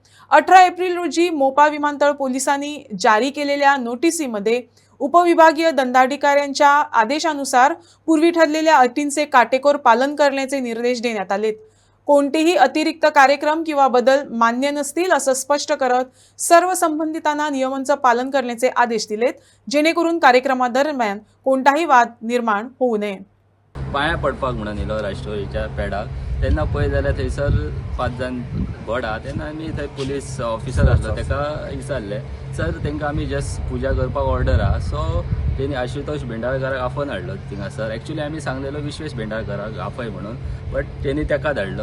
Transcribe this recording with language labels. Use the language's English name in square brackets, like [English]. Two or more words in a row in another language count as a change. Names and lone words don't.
[Marathi] 18 एप्रिल रोजी मोपा विमानतळ पोलिसांनी जारी केलेल्या नोटिसीमध्ये उपविभागीय दंडाधिकाऱ्यांच्या आदेशानुसार पूर्वी ठरलेल्या अटींचे काटेकोर पालन करण्याचे निर्देश देण्यात आलेत। कोणतेही अतिरिक्त कार्यक्रम किंवा बदल मान्य नसतील असं स्पष्ट करत सर्व संबंधितांना नियमांचं पालन करण्याचे आदेश दिलेत, जेणेकरून कार्यक्रमादरम्यान कोणताही वाद निर्माण होऊ नये। [Konkani] पाया पडपाक म्हणून येलो राष्ट्रवादीच्या पेडाक तेन्ना पळय जाल्यार थंयसर 5 जाण गोडा तेन्ना आमी थंय [English] police officer [Konkani] आसलो तेका विचारले, सर तेंकां आमी जस्ट पुजा करपाक ऑर्डर आहा, सो तेणी आशुतोष भेंडाळकाराक आफोवन हाडलो थिंगासर। एक्चुअली आमी सांगलेलो विश्वेश भेंडाळकाराक आफय म्हणून, बट तेणी तेका धाडलो।